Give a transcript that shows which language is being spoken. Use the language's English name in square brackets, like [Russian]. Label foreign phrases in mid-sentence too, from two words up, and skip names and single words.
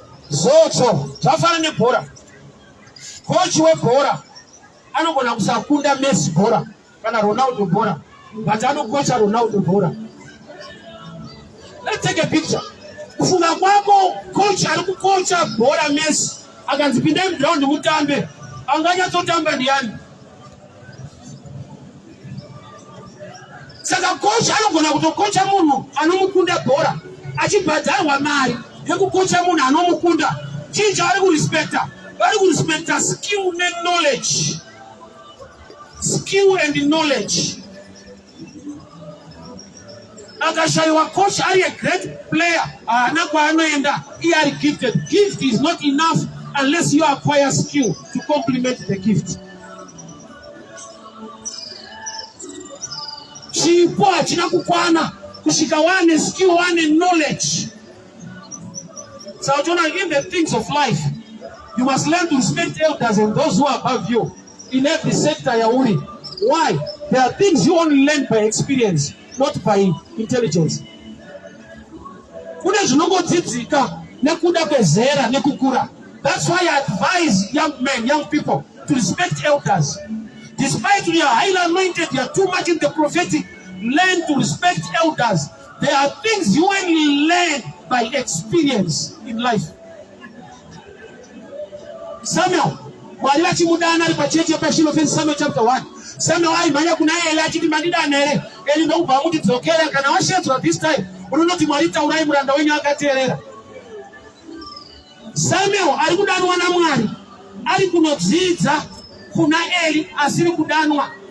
[Shona] Zoto, zvafana nebhora. Coach webhora anogona kusakunda Messi bhora kana Ronaldo bhora, but anokocha Ronaldo bhora. [English] Let's take a picture. [Shona] Kufunga kwako coach ari kukocha bhora Messi, akanzi, "Pindai muground mutambe," anganyatsotamba ndiani? Saka coach anogona kutokocha munhu anomukunda bhora, achibhadharwa mari yekukocha munhu anomukunda. Chii chavari kurespecta? Vari kurespecta skill ne knowledge. [English] Skill and knowledge. [Shona] Akashaiwa coach ari [English] a great player, [Shona] haana kwaanoenda, iye ari gifted. [English] Gift is not enough unless you acquire skill to complement the gift. [Shona] Chipo hachina kukwana kusvika wane skill, wane knowledge. Saka uchiona, [English] in the things of life, you must learn to respect elders and those who are above you in every sector yauri. Why? There are things you only learn by experience, not by intelligence. [Shona] Kune zvinongodzidzika nekuda kwezera nekukura. [English] That's why I advise young men, young people, to respect elders. Despite you are highly anointed, you are too much in the prophetic, learn to respect elders. There are things you only learn by experience in life. [Shona] Samuel, Mwari vachimudana ari pachechi paShilo fence, Samuel chapter one. Samuel aimhanya kuna Eli achiti, "Mandidana here?" Eli ndokubva amuti, "Dzokera, kana washedzwa [English] this time, [Shona] unonoti, 'Mwari, taurai, muranda wenyu akateerera.'" Samuel ari kudanwa naMwari, ari kunodzidza kuna Eli, asiri kudanwa.